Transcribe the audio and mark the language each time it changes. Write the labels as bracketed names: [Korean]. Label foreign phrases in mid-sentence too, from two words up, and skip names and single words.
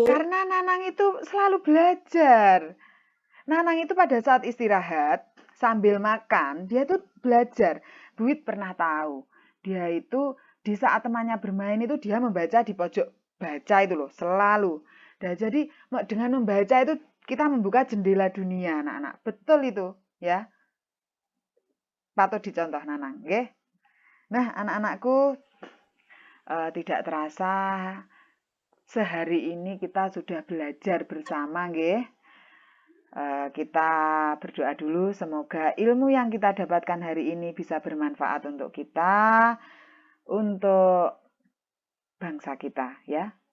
[Indonesian] Karena Nanang itu selalu belajar. Nanang itu pada saat istirahat, sambil makan, dia tuh belajar. Bu Wid pernah tahu, dia itu di saat temannya bermain itu dia membaca di pojok baca itu loh, selalu. Nah, jadi dengan membaca itu kita membuka jendela dunia, anak-anak. Betul itu, ya. Patut dicontoh Nanang, nggih. Nah, anak-anakku, tidak terasa sehari ini kita sudah belajar bersama, nggih. Kita berdoa dulu, semoga ilmu yang kita dapatkan hari ini bisa bermanfaat untuk kita, untuk bangsa kita, ya.